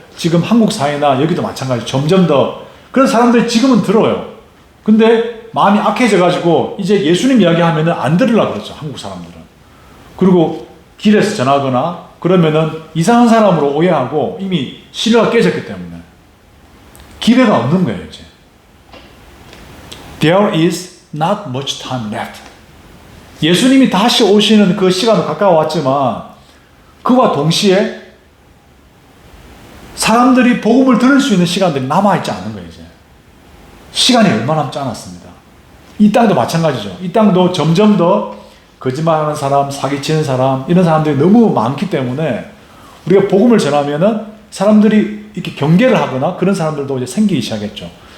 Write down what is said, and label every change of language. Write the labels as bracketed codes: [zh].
[ko] 지금 한국 사회나 여기도 마찬가지. 점점 더 그런 사람들이 지금은 들어요. 근데 마음이 악해져가지고 이제 예수님 이야기하면은 안 들으려고 그러죠. 한국 사람들은. 그리고 길에서 전하거나 그러면은 이상한 사람으로 오해하고 이미 신뢰가 깨졌기 때문에 기회가 없는 거예요, 이제. [en] There is not much time left. [ko] 예수님이 다시 오시는 그 시간은 가까워왔지만 그와 동시에 사람들이 복음을 들을 수 있는 시간들이 남아있지 않은 거예요, 이제. 시간이 얼마 남지 않았습니다. 이 땅도 마찬가지죠. 이 땅도 점점 더 거짓말하는 사람, 사기치는 사람, 이런 사람들이 너무 많기 때문에 우리가 복음을 전하면은 사람들이 이렇게 경계를 하거나 그런 사람들도 이제 생기기 시작했죠.